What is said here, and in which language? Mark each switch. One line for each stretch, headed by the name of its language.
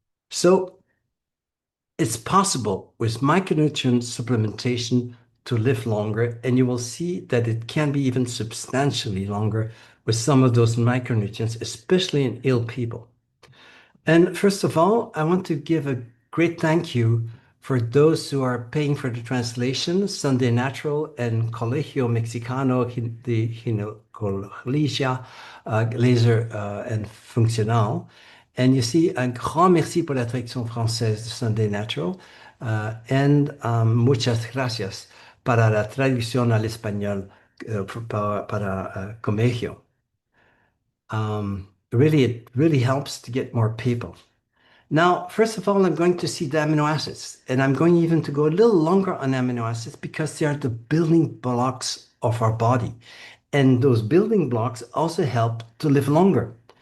English: So it's possible with micronutrient supplementation to live longer, and you will see that it can be even substantially longer with some of those micronutrients, especially in ill people. And first of all, I want to give a great thank you for those who are paying for the translation, Sunday Natural and Colegio Mexicano de Ginecologia, Laser and Functional. And you see,
French: un grand merci pour la traduction française de Sunday Natural, and
Spanish: muchas gracias para la traducción al español para Colegio.
English: Really, it really helps to get more people. Now, first of all, I'm going to see the amino acids, and I'm going even to go a little longer on amino acids because they are the building blocks of our body. And those building blocks also help to live longer.